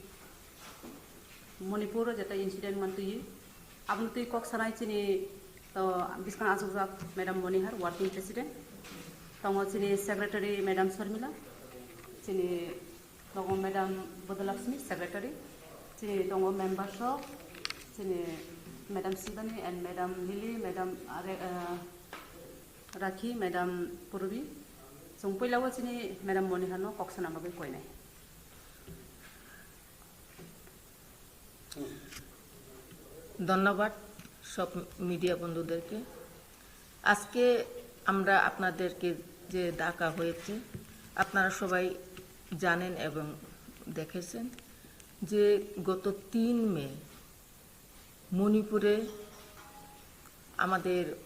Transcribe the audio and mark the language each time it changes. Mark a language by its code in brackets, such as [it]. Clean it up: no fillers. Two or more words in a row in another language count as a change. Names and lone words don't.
[trp] मणिपुर जेता इंसिडेंट मोनतुयो आबुन तुई कक सानाय जोंनि बिस्कां आजुजाक मैडम मनिहार [en] working president [trp] दङ जोंनि सेक्रेटारि मैडम शर्मिला जोंनि दङ मैडम बदलक्ष्मी सेक्रेटारि जोंनि दङ मेम्बार्स जोंनि मैडम शिवानी एंड मैडम लिली मैडम राखी मैडम पुरबी जों पहिलाव जोंनि मैडम मनिहारनो कक्साना बागै कयनाय [bn] ধন্যবাদ সব মিডিয়া বন্ধুদেরকে। আজকে আমরা আপনাদেরকে যে ডাকা হয়েছে আপনারা সবাই জানেন এবং দেখেছেন যে গত 3 মে মণিপুরে আমাদের